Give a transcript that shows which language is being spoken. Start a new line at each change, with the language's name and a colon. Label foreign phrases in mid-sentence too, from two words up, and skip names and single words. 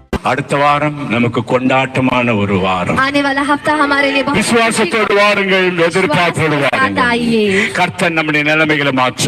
Tamil: அடுத்த வாரம் நமக்கு கொண்டாட்டமான ஒரு வாரம்.
Hindi: आने वाला हफ्ता हमारे लिए बहुत
Tamil: விசுவாசத்தோடு வாருங்கள், எதிர்பார்ப்போடு வாருங்கள். கர்த்தர் நம்முடைய நிலைமைகளை மாற்றுவார்.